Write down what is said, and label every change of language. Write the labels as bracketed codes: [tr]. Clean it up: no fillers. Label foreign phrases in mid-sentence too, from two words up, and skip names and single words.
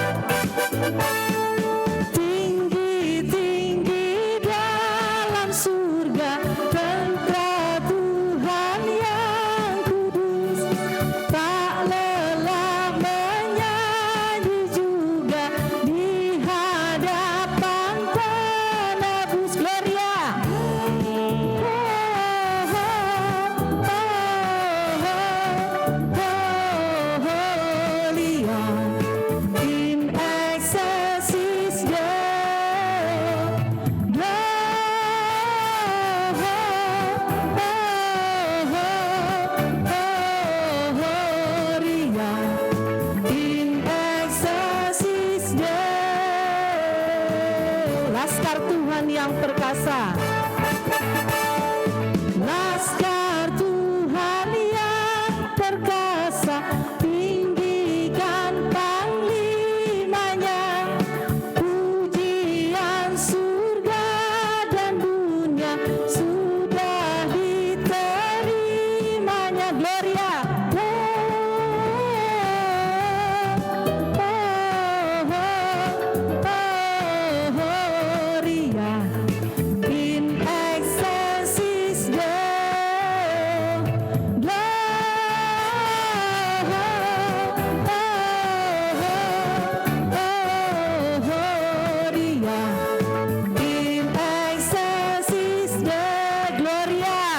[id] Tinggi-tinggi dalam surga, tentara Tuhan yang kudus, tak lelah menyanyi juga di hadapan penebus. [la] Gloria. In excelsis Gloria, in excelsis [id] Laskar Tuhan yang perkasa, Laskar Tuhan yang perkasa, tinggikan panglimanya, pujian surga dan dunia sudah diterimanya. [la] Gloria. Gloria, in excelsis Gloria, in excelsis Gloria.